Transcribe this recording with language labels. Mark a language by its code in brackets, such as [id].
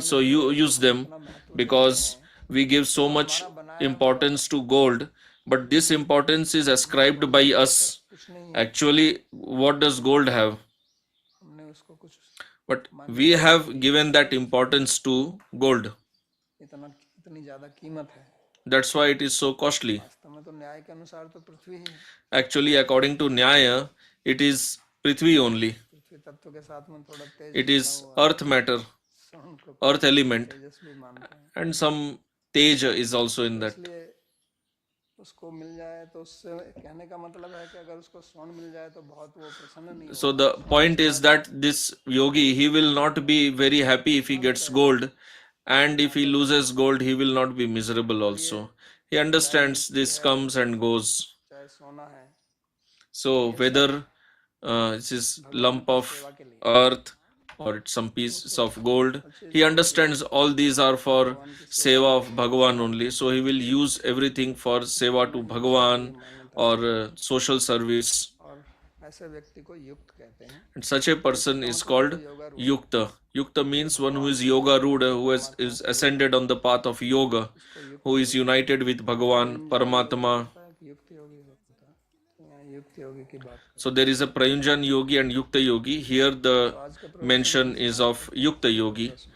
[en] So you use them because we give so much importance to gold, but this importance is ascribed by us. [hi] कुछ नहीं है, [en] Actually, what does gold have? [hi] हमने उसको कुछ [en] But we have given that importance to gold. [hi] इतनी ज्यादा कीमत है। [en] That's why it is so costly. [hi] वास्तव में तो न्याय के अनुसार तो पृथ्वी ही है, [en] Actually, according to Nyaya, it is Prithvi only. [hi] पृथ्वी तत्व के साथ में थोड़ा तेज [en] It is earth matter, [hi] स्वर्ण को [en] earth element, [hi] तेजस्वी मानते हैं, [en] and some Teja is also in that. [hi] इसलिए उसको मिल जाए तो उससे कहने का मतलब है कि अगर उसको स्वर्ण मिल जाए तो बहुत वो प्रसन्न नहीं [en] So the point is that this yogi, he will not be very happy if he gets gold, and if he loses gold, he will not be miserable also. He understands this comes and goes. [hi] चाहे सोना है, [en] So whether this is lump of earth or it's some pieces of gold. He understands all these are for seva of Bhagavan only. So he will use everything for seva to Bhagavan or social service. [hi] और ऐसे व्यक्ति को युक्त कहते हैं. [en] And such a person is called Yukta. Yukta means one who is yoga ruda, who is ascended on the path of yoga, who is united with Bhagavan, Paramatma. [hi] युक्त योगी होता है. यहाँ युक्त योगी की बात. [en] So there is a Prayunjan yogi and Yukta yogi. Here the mention is of Yukta yogi.